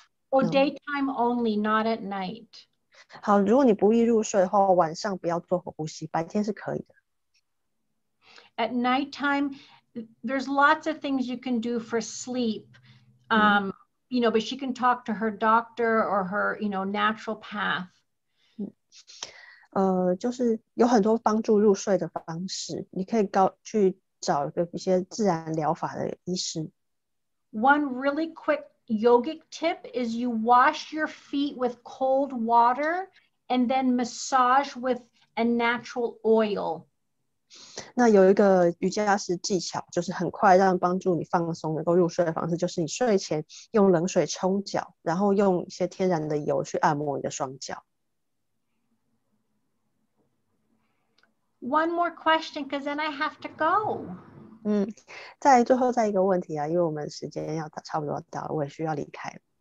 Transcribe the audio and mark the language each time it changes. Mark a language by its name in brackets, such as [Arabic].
[English] Oh, daytime only, not at night. [Chinese] 好，如果你不易入睡的话，晚上不要做呼吸，白天是可以的。 [English] At nighttime, there's lots of things you can do for sleep. You know, but she can talk to her doctor or her, you know, natural path. [Chinese] 就是有很多帮助入睡的方式，你可以去找一些自然疗法的医师。 [English] One really quick yogic tip is you wash your feet with cold water and then massage with a natural oil. [Chinese] 那有一个瑜伽师技巧，就是很快让帮助你放松、能够入睡的方式，就是你睡前用冷水冲脚，然后用一些天然的油去按摩你的双脚。 [English] One more question, because then I have to go. [Chinese] 最后再一个问题啊，因为我们时间要差不多到了，我也需要离开了。